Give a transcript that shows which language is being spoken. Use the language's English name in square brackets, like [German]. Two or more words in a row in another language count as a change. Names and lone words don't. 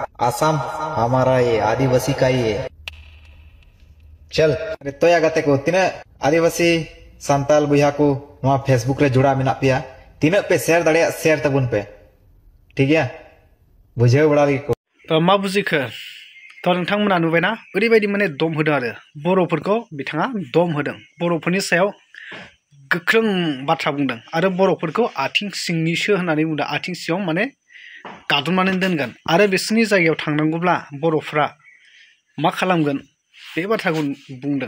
[Hindi] आसाम हमारा ये आदिवासी का ही है। [Santali] चल तो या गते को तीना आदिवासी संताल बुया को नवा फेसबुक रे जुड़ा मेना पिया, तीना पे शेयर दाड़े शेयर तबुन पे, [Hindi] ठीक है? [Santali] बुझे बड़ा को [Bodo] तो मा बुजिखो? तो नोंथांमोना नुबायना ओरैबायदि माने दम होदों आरो बर'फोरखौ बिथाङा दम होदों। बर'फोरनि सायाव गोख्रों बाथ्रा बुंदों आरो बर'फोरखौ आथिं सिंनिसो होननानै बुंदों। आथिं सिङाव माने गादबनानै दोनगोन आरो बिसोरनि जायगायाव थांनांगौब्ला बर'फ्रा मा खालामगोन बे बाथ्राखौ बुंदों।